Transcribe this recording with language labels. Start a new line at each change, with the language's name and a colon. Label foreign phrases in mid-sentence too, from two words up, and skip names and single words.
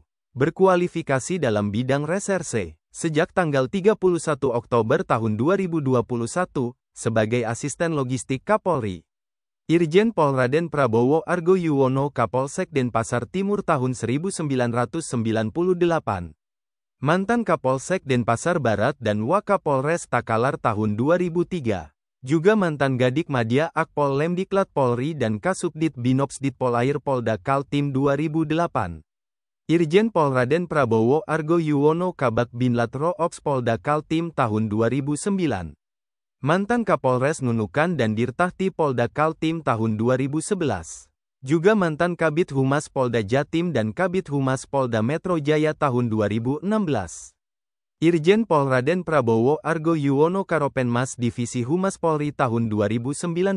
Indonesian: Berkualifikasi dalam bidang reserse. Sejak tanggal 31 Oktober tahun 2021, sebagai Asisten Logistik Kapolri. Irjen Pol Raden Prabowo Argo Yuwono Kapolsek Denpasar Timur tahun 1998. Mantan Kapolsek Denpasar Barat dan Wakapolres Takalar tahun 2003. Juga mantan Gadik Madya Akpol Lemdiklat Polri dan Kasubdit Binops Ditpolair Polda Kaltim 2008. Irjen Pol Raden Prabowo Argo Yuwono Kabak Binlat Roops Polda Kaltim tahun 2009. Mantan Kapolres Nunukan dan Dirtahti Polda Kaltim tahun 2011. Juga mantan Kabid Humas Polda Jatim dan Kabid Humas Polda Metro Jaya tahun 2016. Irjen Pol Raden Prabowo Argo Yuwono Karopenmas Divisi Humas Polri tahun 2019.